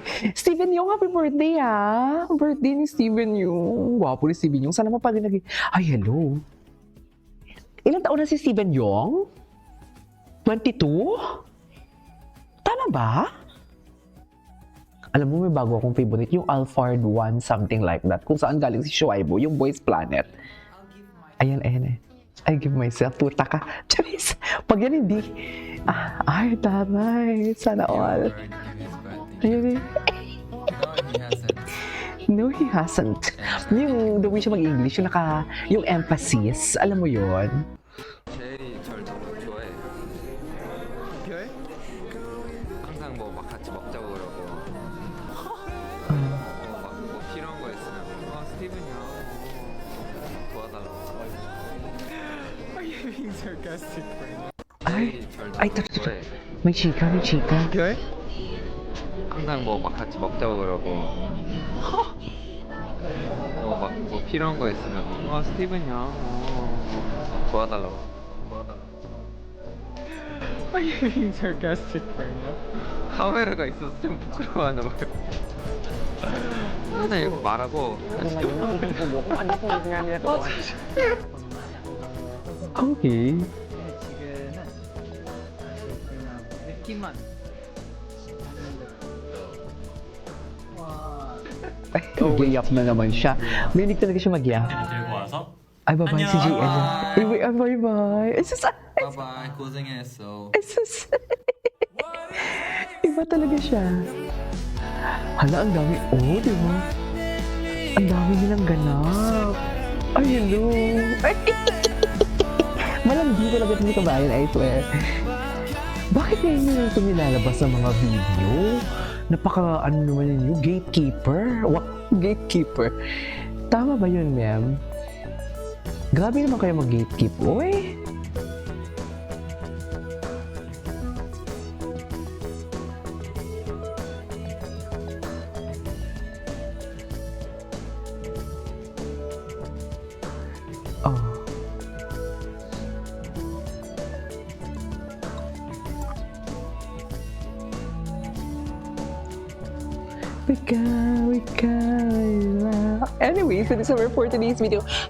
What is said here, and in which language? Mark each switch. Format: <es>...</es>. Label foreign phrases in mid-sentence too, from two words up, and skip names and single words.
<tl>Steven Yung,</tl> <en>happy birthday</en> <tl>ah. Birthday ni Steven Yung. Wapo ni Steven Yung. Sana mapaginagin. Ay, hello. Ilang taon na si Steven Yung? 22? Tama ba? Alam mo, may bago akong favorite. Yung Alphard 1,</tl> <en>something like that.</en> <tl>Kung saan galing si Shuaibo, yung Boys Planet. Ayan eh.</tl> <en>I give myself.</en> <tl>Puta ka. Charis. Pag yan hindi. Ay, taray. Sana all. Ayun eh.</tl> <en>No, he hasn't.</en> <tl>No, he hasn't. Yung</tl> <en>the way</en> <tl>siya mag-English, yung emphasis, alam mo yon.</tl> <ko>제일이 절 좋아해. 좋아해? 항상 막 같이 먹자고 그러고. 뭐 필요한 거 있으면 스티븐이야. 도와달라고.</ko> <en>Are you being sarcastic right now?</en> <tl>Ay,</tl> <ko>좋아해.</ko> <tl>may chika.</tl> <ko>좋아해? 항상 막 같이 먹자고 그러고. 뭐 필요한 거 있으면 스티븐이야. 도와달라고.</ko> <en>Are you being sarcastic right now?</en> <ko>카메라가 있어서 좀 부끄러워하나 봐요. 맨날 이거 말하고</ko> <en>Okay.</en> <ko>지금은 느낌만.</ko> <tl>Ay, gayap na naman siya. May talaga siya mag-yap.</tl> <ko>들고 와서</ko> <tl>Ay, bye-bye si JL.</tl> <en>Bye. Bye-bye.</en> <ko>바이바이 고생했어.</ko> <tl>Iba talaga siya. Hala, ang dami. Oh, di ba? Ang dami nilang ganap. Ay, hello. Ay, malandi talaga ni kabayan, I swear. Bakit ngayon nyo ito nilalabas ng mga video? Napaka, naman yun, gatekeeper. Gatekeeper. Tama ba yun, ma'am? Grabe naman kayo mag-gatekeep. Uy! Oh.</tl> <en>Anyway, so this is our for today's video.</en>